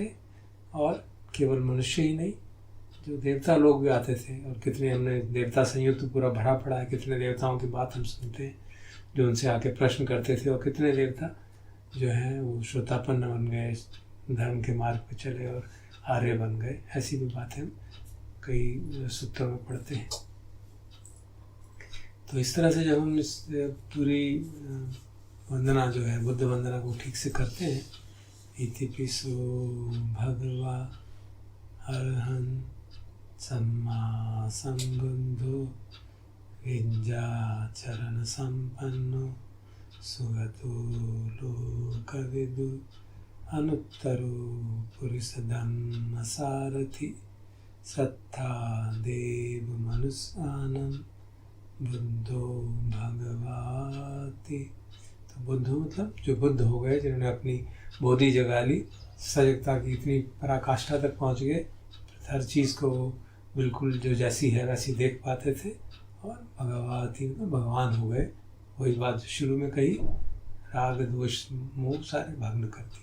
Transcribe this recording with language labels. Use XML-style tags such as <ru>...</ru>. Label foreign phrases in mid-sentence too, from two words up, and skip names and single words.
<hi>और केवल मनुष्य ही नहीं, जो देवता लोग भी आते थे, और कितने हमने देवता संयुक्त पूरा भरा पड़ा है, कितने देवताओं की बात हम सुनते हैं जो उनसे आके प्रश्न करते थे, और कितने देवता जो हैं वो श्रोतापन्न बन गए, धर्म के मार्ग पर चले और आर्य बन गए। ऐसी भी बातें हम कई सूत्रों में पढ़ते हैं। तो इस तरह से जब हम इस पूरी वंदना जो है बुद्ध वंदना को ठीक से करते हैं,</hi> <pi>इतिपिसो भगवा अरहं सम्मा संबुद्धो विद्याचरण संपन्नो सुगतो लोकविदु अनुत्तरो पुरुष धम्म सारथि सत्ता देव मनुष्यानम बुद्धो भगवाति।</pi> <hi>तो बुद्धो मतलब जो बुद्ध हो गए, जिन्होंने अपनी बोधि जगा ली, सजगता की इतनी पराकाष्ठा तक पहुंच गए, हर चीज़ को बिल्कुल जो जैसी है वैसी देख पाते थे, और भगवाती मतलब भगवान हो गए। वही बात जो शुरू में कही, राग द्वेष मोह सारे भग्न करती।</hi>